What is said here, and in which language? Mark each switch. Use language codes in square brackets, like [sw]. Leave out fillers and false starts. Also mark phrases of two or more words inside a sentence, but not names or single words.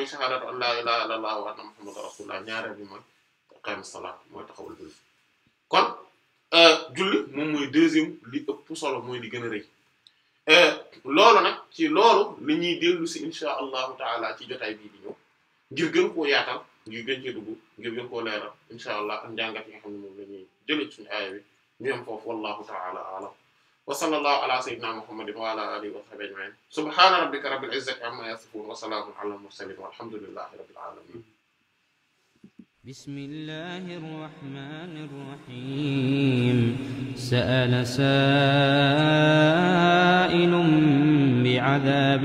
[ar] شهادة أن لا إله إلا الله وأن محمدا رسول الله [wo] ñaareel bi mooy [ar] إقام الصلاة [wo] mooy taxawal julli kon julli moom mooy deuxième li ëpp solo mooy li gën a rëy loolu nag ci loolu li ñuy dellu si [ar] إن شاء الله تعالى [wo] ci jotaay bii di ñëw ngir gën koo yaatal ngir gën cee dugg ngir gën koo leeral [ar] إن شاء الله [wo] ak njàngat yi nga xam ne moom la ñuy jëlee suñu aaya bi ñu am foofu [ar] والله تعالى أعلم وصلى الله على سيدنا محمد وعلى آله وصحبه أجمعين سبحان ربك رب العزة عما يصفون وسلام على المرسلين والحمد لله رب العالمين بسم الله الرحمن الرحيم سأل سائل بعذاب